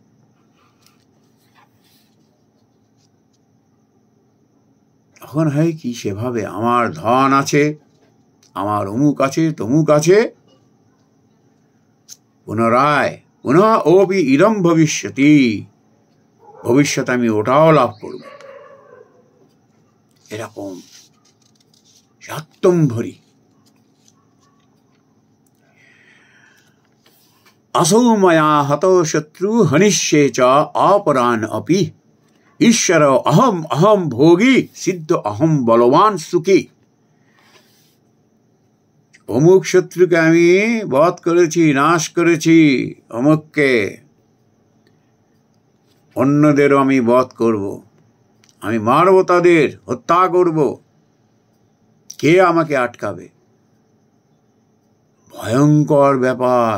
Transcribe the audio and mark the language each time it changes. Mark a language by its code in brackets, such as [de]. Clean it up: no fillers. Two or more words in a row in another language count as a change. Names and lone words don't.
[bn] তখন হয় কি, সেভাবে আমার ধন আছে, আমার অমুক আছে, তমুক আছে, পুনরায় পুনঃ [sa] ওপি ইদম ভবিষ্যতি, [bn] ভবিষ্যৎ আমি ওটাও লাভ করব। এরকম স্বার্থম্ভরি। [sa] असौ मया हतो शत्रु हनिष्ये च अपरान् अपि, ईश्वर अहम अहम भोगी सिद्ध अहम बलवान सुखी। [bn] অমুক শত্রুকে আমি বধ করেছি, নাশ করেছি, অমুককে, অন্যদেরও আমি বধ করব, আমি মারব, তাদের হত্যা করব। কে আমাকে আটকাবে? ভয়ঙ্কর ব্যাপার।